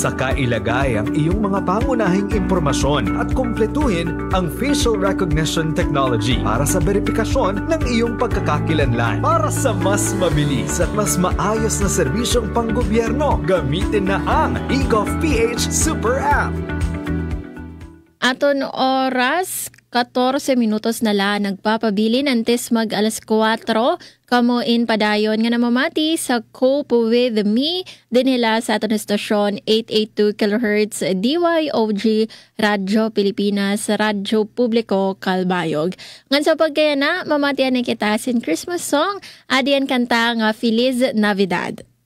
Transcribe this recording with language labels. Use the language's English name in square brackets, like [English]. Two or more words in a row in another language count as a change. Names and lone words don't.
[Filipino] Saka ilagay ang iyong mga pangunahing impormasyon at kumpletuhin ang [English] facial recognition technology [Filipino] para sa verifikasyon ng iyong pagkakakilanlan. Para sa mas mabilis at mas maayos na serbisyong panggobyerno, gamitin na ang eGovPH Super App. [Waray] Aton oras, 14 minutos na lang nagpapabilin antes mag alas 4 kamo in padayon nga namamati sa Cope with Me dinhila sa aton estasyon 882 kHz DYOG Radyo Pilipinas Radyo Publiko Calbayog. Ngan sa pagkayana mamatian na kita sin [English] Christmas song [Waray] adian kanta nga Feliz Navidad.